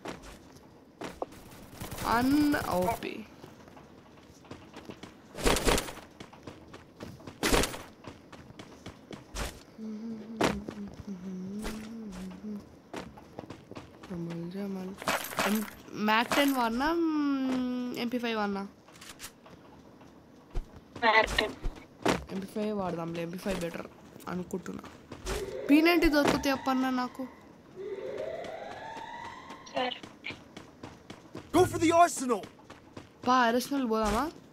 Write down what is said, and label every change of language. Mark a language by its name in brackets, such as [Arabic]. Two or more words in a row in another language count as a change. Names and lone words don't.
[Telugu] ఓపి మ్యాక్ 10 వాడినా, MP5 వాడినా? MP5 వాడదాంలే, MP5 బెటర్ అనుకుంటున్నా. P90 దొరికితే చెప్పన్నా నాకు. [English] Go for the arsenal. [Telugu] Arsenal పోదామా?